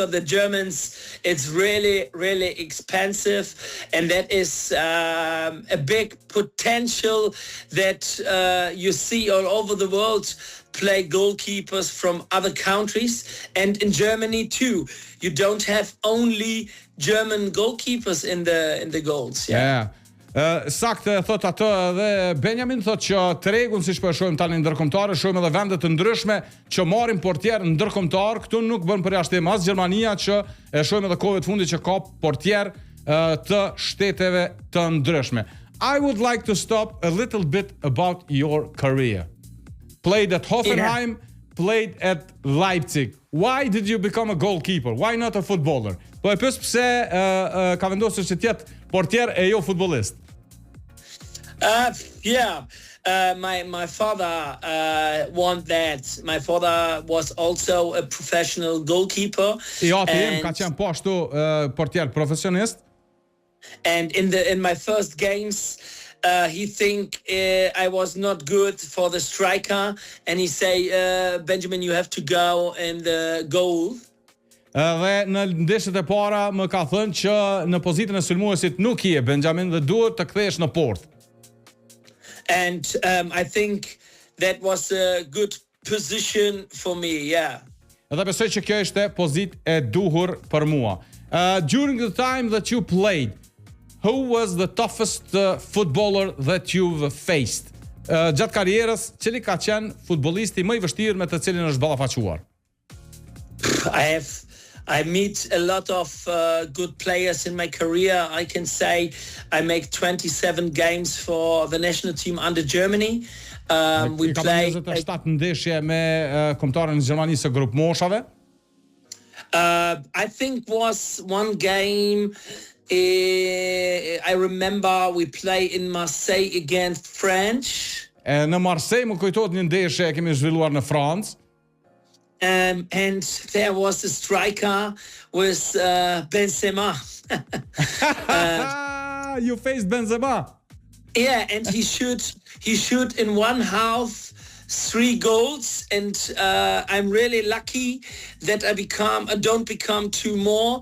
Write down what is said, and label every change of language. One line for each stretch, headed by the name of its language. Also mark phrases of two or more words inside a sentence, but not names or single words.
English: The Germans, it's really expensive, and that is a big potential that you see all over the world. Play goalkeepers from other countries, and in Germany too. You don't have only German goalkeepers in the goals. Yeah.
Albanian: Saktë thot atë dhe Benjamin thot që tregun siç po e shohim tani ndërkombëtar, shohim edhe vende të ndryshme që marrin portier ndërkombëtar. Këtu nuk bën përjashtim as Gjermania, që e shohim edhe kohëve të fundit që ka portier të shteteve të ndryshme.
English: I would like to stop a little bit about your career. Played at Hoffenheim, played at Leipzig. Why did you become a goalkeeper? Why not a footballer?
Albanian: Po e pyes pse ka vendosur që të jetë portier e jo futbollist?
English: My father want that. My father was also a professional goalkeeper.
Albanian: Ja, ti ka qenë po ashtu portier profesionist.
English: And in my first games, he think I was not good for the striker, and he say, Benjamin, you have to go in the goal.
Albanian: Dhe në ndeshjet e para më ka thënë që në pozitën e sulmuesit nuk je Benjamin dhe duhet të kthehesh në port.
English: And I think that was a good position for me, yeah.
Albanian: Edhe besoj që kjo ishte pozitë e duhur për mua.
English: During the time that you played, who was the toughest footballer that you've faced?
Albanian: Gjatë karrierës, cili ka qenë futbollisti më i vështirë me të cilin është ballafaquar?
English: I meet a lot of good players in my career. I can say I make 27 games for the national team under Germany. We play
Albanian: 27 ndeshje me kombëtarën e Gjermanisë së grup moshave.
English: I think was one game. I remember we play in Marseille against France.
Albanian: Në Marseille më kujtohet një ndeshje e kemi zhvilluar në Francë.
English: And there was a striker with Benzema. You faced Benzema. Yeah, and he shoot in one half 3 goals, and I'm really lucky that I don't become 2 more.